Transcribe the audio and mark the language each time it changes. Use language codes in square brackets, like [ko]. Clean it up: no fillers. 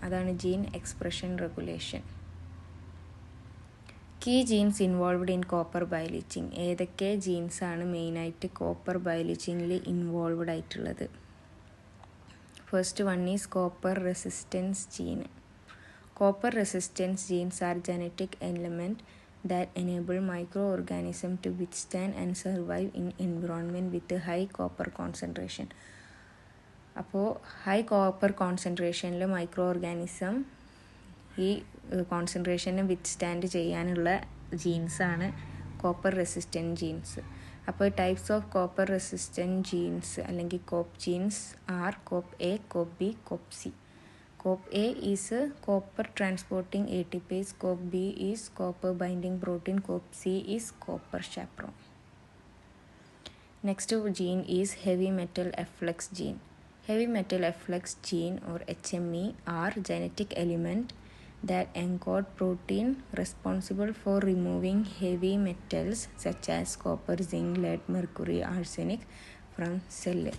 [ml] അതാണ് gene expression regulation. [en] Key genes involved in copper bioleaching. [ml] ഏതൊക്കെ ജീൻസാണ് മെയിനായിട്ട് കോപ്പർ ബയോലീച്ചിങ്ങിൽ ഇൻവോൾവ്ഡ് ആയിട്ടുള്ളത്? [en] First one is copper resistance gene. Copper resistance genes are genetic element that enable microorganism to withstand and survive in environment with a high copper concentration. [ml] അപ്പോൾ high copper കോൺസെൻട്രേഷനിൽ micro organism ഈ കോൺസെൻട്രേഷനെ withstand ചെയ്യാനുള്ള ജീൻസാണ് copper resistant jeans. [en] അപ്പോൾ types of copper resistant genes അല്ലെങ്കിൽ cop genes are cop A, cop B, cop C. Cop A is copper transporting ATPase, Cop B is copper binding protein, Cop C is copper chaperone. Next gene is heavy metal efflux gene. Heavy metal efflux gene or HME are genetic element that encode protein responsible for removing heavy metals such as copper, zinc, lead, mercury, arsenic from cell.